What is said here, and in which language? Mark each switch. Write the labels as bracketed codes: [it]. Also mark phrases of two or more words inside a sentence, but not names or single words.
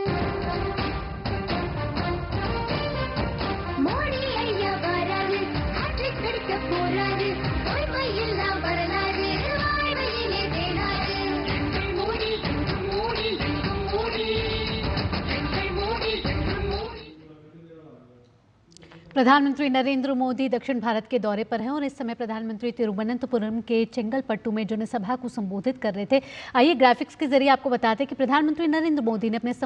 [ta] மோடி ஐயா வராரு, ஹேட்ரிக் அடிக்க போறாரு. வாழ்வையெல்லாம் வரலாறு, வாழ்வையிலே தேனாறு. மோடி மோடி மோடி மோடி மோடி. [hi] प्रधानमंत्री नरेंद्र मोदी दक्षिण भारत के दौरे पर हैं और इस समय प्रधानमंत्री तिरुवनंतपुरम के चेंगलपट्टू में जनसभा को संबोधित कर रहे थे। आइए ग्राफिक्स के जरिए आपको बताते हैं कि प्रधानमंत्री नरेंद्र मोदी ने अपने